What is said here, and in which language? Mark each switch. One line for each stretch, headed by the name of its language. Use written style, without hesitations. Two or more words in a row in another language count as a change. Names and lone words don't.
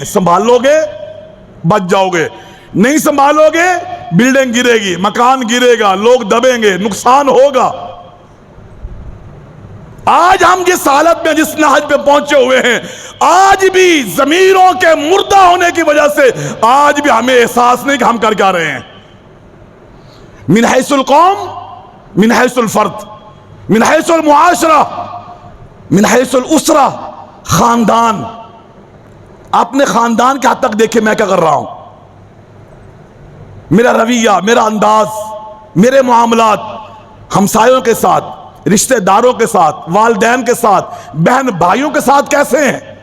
Urdu: سنبھالو گے بچ جاؤ گے، نہیں سنبھالو گے بلڈنگ گرے گی، مکان گرے گا، لوگ دبیں گے، نقصان ہوگا۔ آج ہم جس حالت میں جس نہج پہ پہنچے ہوئے ہیں، آج بھی ضمیروں کے مردہ ہونے کی وجہ سے آج بھی ہمیں احساس نہیں کہ ہم کر کیا رہے ہیں.
Arabic: من حیث القوم، من حیث الفرد، من حیث المعاشرہ، من حیث الاسرہ، خاندان.
Urdu: اپنے خاندان کے حد تک دیکھیں میں کیا کر رہا ہوں. میرا رویہ، میرا انداز، میرے معاملات ہمسایوں کے ساتھ، رشتہ داروں کے ساتھ، والدین کے ساتھ، بہن بھائیوں کے ساتھ کیسے ہیں.